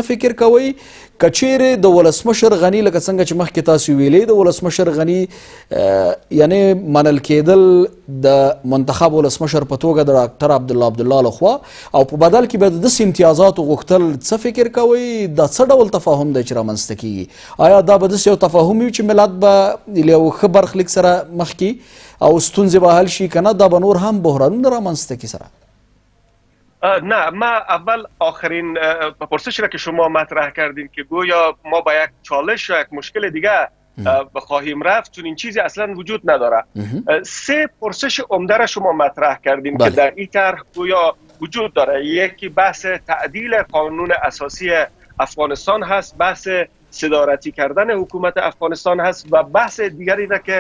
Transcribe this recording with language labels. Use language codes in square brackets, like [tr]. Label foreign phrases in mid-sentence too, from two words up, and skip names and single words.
[ps] څه فکر کوئ که چیرې د ولسمشر ولسمشر غنی لکه څنګه چې مخکې تاسو ویلې د ولسمشر غنی یعنی منل کېدل د منتخب ولسمشر په توګه د ډاکټر عبدالله لخوا او په بدل کې به د داسې امتیازاتو غوښتل څه فکر کوئ دا څه ډول تفاهم دی چې رامنځته کیږي آیا دا به داسې یو تفاهم وي چې ملت به له یو ښه برخلیک سره مخ کي او ستونزې به حل شي که نه دا به نور هم بحرانونه رامنځته کړي سره؟ نه، [fa] ما اول آخرین پرسش را که شما مطرح کردین که گویا ما با یک چالش و یک مشکل دیگه بخواهیم رفت، چون این چیزی اصلا وجود نداره. 3 پرسش عمده را شما مطرح کردین که در این طرح گویا وجود داره. یکی بحث تعدیل قانون اساسی افغانستان هست، بحث صدارتی کردن حکومت افغانستان هست و بحث دیگری را که